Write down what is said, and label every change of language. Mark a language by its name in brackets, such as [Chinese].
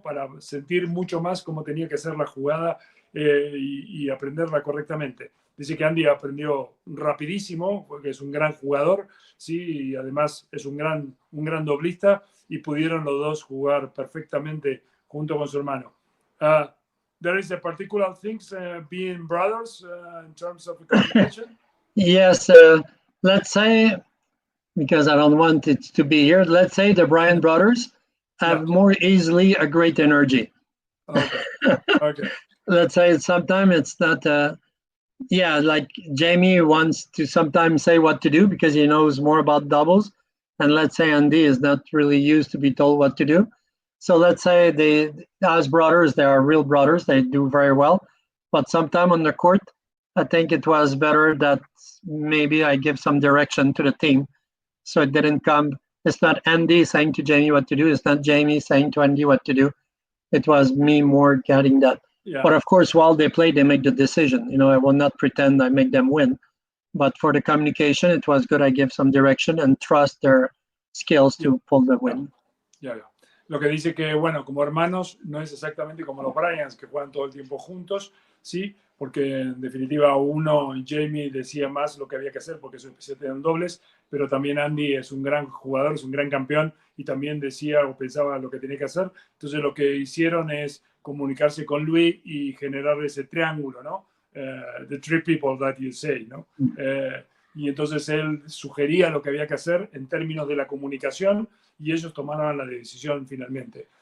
[Spanish] Para sentir mucho más cómo tenía que ser la jugada y aprenderla correctamente. Dice que Andy aprendió rapidísimo, porque es un gran jugador, sí, y además es un gran doblista, y pudieron los dos jugar perfectamente junto con su hermano. [English] There is a particular things being brothers in terms of communication? Yes, let's say, because I don't want it to be here, let's say the Bryan brothers have more easily a great energy. Okay. Okay. Let's say sometimes it's not, like Jamie wants to sometimes say what to do because he knows more about doubles. And let's say Andy is not really used to be told what to do. So let's say they, as brothers, they are real brothers. They do very well. But sometime on the court, I think it was better that maybe I give some direction to the team. So it didn't come, it's not Andy saying to Jamie what to do. It's not Jamie saying to Andy what to do. It was me more getting that. Yeah. But of course, while they play, they make the decision. You know, I will not pretend I make them win. But for the communication, it was good I give some direction and trust their skills to pull the win. Yeah. [Spanish] Lo que dice que, bueno, como hermanos, no es exactamente como los Bryans, que juegan todo el tiempo juntos, ¿sí? Porque en definitiva uno, Jamie, decía más lo que había que hacer porque su especialidad en dobles, pero también Andy es un gran jugador, es un gran campeón y también decía o pensaba lo que tenía que hacer. Entonces lo que hicieron es comunicarse con Luis y generar ese triángulo, ¿no? [English] The three people that you say, ¿no? [Spanish] Y entonces él sugería lo que había que hacer en términos de la comunicación y ellos tomaron la decisión finalmente.